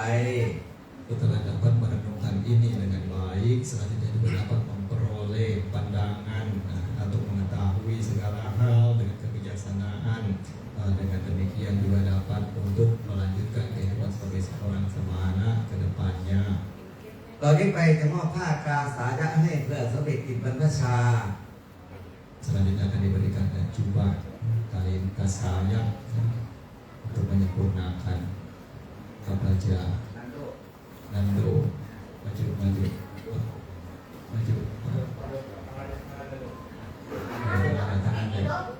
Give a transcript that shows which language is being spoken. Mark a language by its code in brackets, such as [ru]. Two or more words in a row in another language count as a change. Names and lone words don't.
[id] Setelah dapat merenungkan ini dengan baik, selanjutnya juga dapat memperoleh pandangan untuk mengetahui segala hal dengan kebijaksanaan. Dengan demikian juga dapat untuk melanjutkan kehidupan sebagai seorang semana ke depannya. [th] ตอนนี้ไปจะมอบผ้ากาสายะให้เพื่อสำเร็จกิจบรรพชา [id] Selanjutnya akan diberikan jubah kain kasaya untuk menyempurnakan kabaja. Nando, maju. Tangan deh.